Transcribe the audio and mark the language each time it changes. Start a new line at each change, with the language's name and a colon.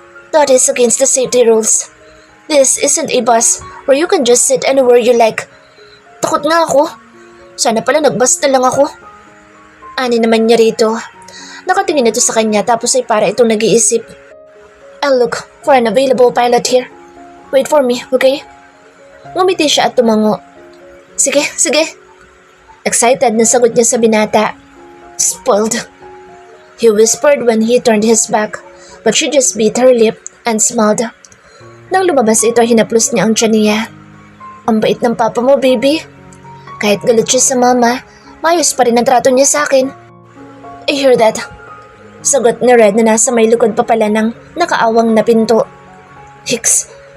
English: That is against the safety rules. This isn't a bus where you can just sit anywhere you like.
Filipino: Takot nga ako. Sana pala nagbus na lang ako. Ani naman niya rito. Nakatingin ito sa kanya tapos ay para itong nag-iisip.
English: I'll look for an available pilot here. Wait for me, okay?
Filipino: Ngumiti siya at tumango. Sige, sige. Excited na sagot niya sa binata.
English: Spoiled. He whispered when he turned his back, but she just bit her lip and smiled.
Filipino: Nang lumabas ito, hinaplos niya ang tiyan niya. Ang bait ng papa mo, baby. Kahit galit siya sa mama, maayos pa rin ang trato niya sa akin.
English: I hear that.
Filipino: Sagot ni Red na nasa may likod pa pala ng nakaawang na pinto. Hicks.